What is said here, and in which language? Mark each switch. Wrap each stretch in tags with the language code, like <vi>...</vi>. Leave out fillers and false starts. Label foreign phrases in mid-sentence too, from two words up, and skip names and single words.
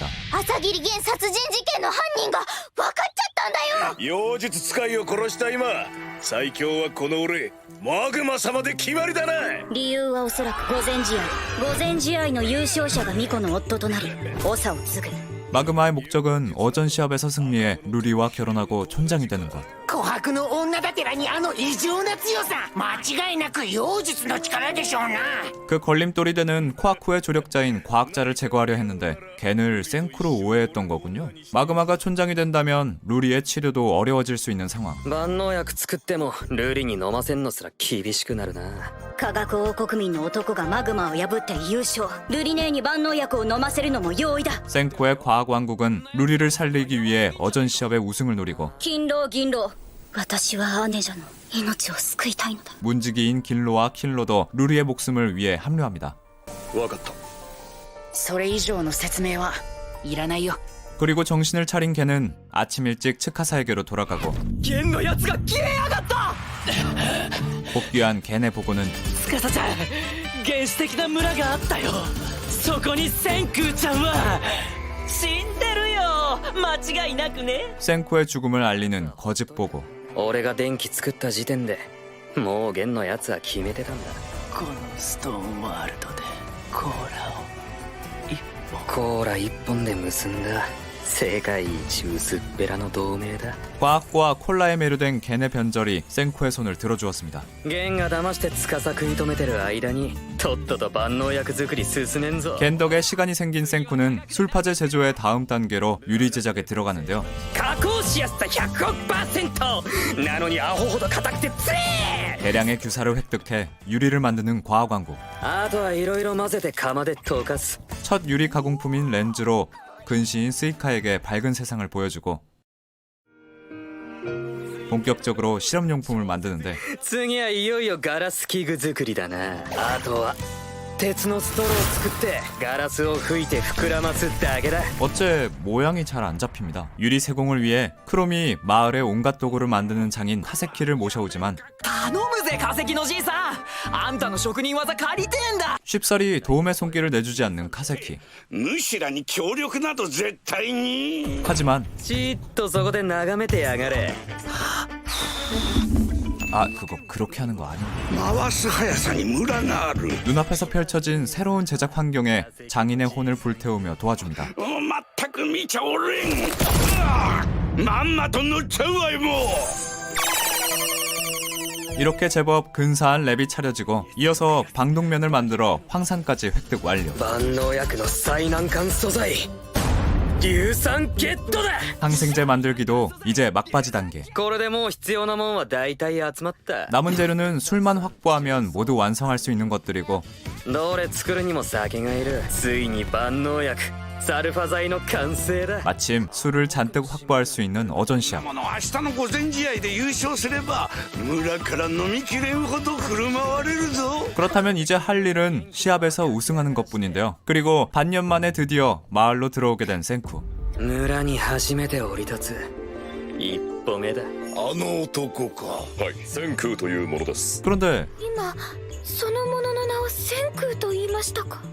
<ja>朝霧源殺人事件の犯人が分かっちゃったんだよ。妖術使いを殺した今最強はこの俺マグマ様で決まりだな。理由はおそらく御前試合の優勝者が巫女の夫となり長を継ぐ。</ja> <ko>마그마의 목적은 어전 시합에서 승리해 루리와 결혼하고 촌장이 되는 것.</ko> <ja>琥珀の女だてらにあの異常な強さ、間違いなく妖術の力でしょうな。</ja> <ko>그 걸림돌이 되는 코아쿠의 조력자인 과학자를 제거하려 했는데 겐을 생쿠로 오해했던 거군요. 마그마가 촌장이 된다면 루리의 치료도 어려워질 수 있는 상황.</ko> <ja>万能薬作ってもルリに飲ませんのすら厳しくなるな。科学王国民の男がマグマを破って優勝。ルリネーに万能薬を飲ませるのも容易だ。</ja> <ko>생쿠의 과학왕국은 루리를 살리기 위해 어전 시합의 우승을 노리고</ko> <ja>勤労銀労。私は姉者の命を救いたいのだ。</ja> <ko>문지기인 길로와 킬로도 루리의 목숨을 위해 합류합니다.</ko> <ja>分かった。それ以上の説明はいらないよ。</ja> <ko>그리고 정신을 차린 겐은 아침 일찍 츠카사에게로 돌아가고</ko> <ja>剣のやつが消えやがった。</ja> <ko>복귀한 겐의 보고는</ko> <ja>司ちゃん、原始的な村があったよ。そこに千空ちゃんは死んでるよ。間違いなくね。</ja> <ko>생쿠의 죽음을 알리는 거짓 보고.</ko> <ja>俺が電気作った時点でもう弦のやつは決めてたんだ。このストーンワールドでコーラを一本。コーラ一本で結んだ世界一薄っぺらの同盟だ。</ja> <ko>과학과 콜라에 매료된 겐의 변절이 생쿠의 손을 들어주었습니다.</ko> <ja>弦が騙して司食い止めてる間にとっとと万能薬作り進めんぞ。</ja> <ko>겐 덕에 시간이 생긴 생쿠는 술파제 제조의 다음 단계로 유리 제작에 들어가는데요.</ko> <ja>加工しやすさ100億%なのにアホほど硬くてつれ</ja> <ko>대량의 규사를 획득해 유리를 만드는 과학왕국.</ko> <ja>あとはいろいろ混ぜて釜で溶かす。</ja> <ko>첫 유리 가공품인 렌즈로 근시인 스이카에게 밝은 세상을 보여주고 본격적으로 실험용품을 만드는데</ko> <ja>次はいよいよガラス器具作りだな。あとは鉄のストローを作ってガラスを吹いて膨らますだけだ。</ja> <ko>어째 모양이 잘 안 잡힙니다. 유리 세공을 위해 크롬이 마을의 온갖 도구를 만드는 장인 카세키를 모셔오지만</ko> <ja>頼むぜ化石のじいさん、あんたの職人技借りてんだ。</ja> <ko>쉽사리 도움의 손길을 내주지 않는 카세키.</ko> <ja>むしらに協力など絶対に。</ja> <ko>하지만</ko> <ja>じっとそこで眺めてやがれ。</ja> <ko>아 그거 그렇게 하는 거 아닌데.</ko> <ja>回す速さにムラがある。</ja> <ko>눈앞에서 펼쳐진 새로운 제작 환경에 장인의 혼을 불태우며 도와줍니다.</ko> <ja>全く見ちゃおれん。うわまんまと乗っちゃうわいもう。</ja> <ko>이렇게 제법 근사한 랩이 차려지고 이어서 방독면을 만들어 황산까지 획득 완료.</ko> <ja>万能薬の最難関素材硫酸ゲットだ。</ja> <ko>항생제 만들기도 이제 막바지 단계.</ko> <ja>これでもう必要なもんは大体集まった。</ja> <ko>남은 재료는 술만 확보하면 모두 완성할 수 있는 것들이고 どれ作るにも酒がいる。ついに万能薬サルファ剤の完成だ。 마침 술을 잔뜩 확보할 수 있는 어전 시합. この明日の御前試合で優勝すれば村から飲みきれんほど振る舞われるぞ。 그렇다면 이제 할 일은 시합에서 우승하는 것뿐인데요. 그리고 반년 만에 드디어 마을로 들어오게 된 생쿠.</ko> <ja>村に初めて降り立つ一歩目だ。あの男か。はい、千空というものです。</ja> <ko>그런데</ko> <ja>今そのものの名を千空と言いましたか。</ja>